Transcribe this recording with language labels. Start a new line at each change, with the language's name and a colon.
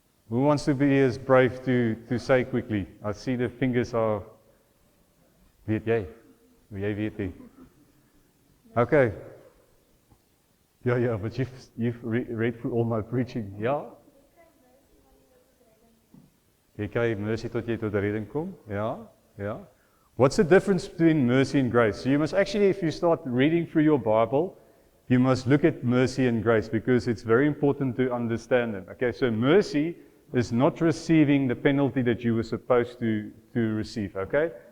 English: Who wants to be as brave to say quickly? I see the fingers are.
Afrikaans: Weet jy? Jy weet nie.
English: Okay. Yeah, but you've read through all my preaching. Yeah?
Afrikaans: Jy kry mercy tot jy tot redding kom.
English: Yeah. What's the difference between mercy and grace? So you must actually, if you start reading through your Bible, you must look at mercy and grace, because it's very important to understand them. Okay, so mercy is not receiving the penalty that you were supposed to receive, okay?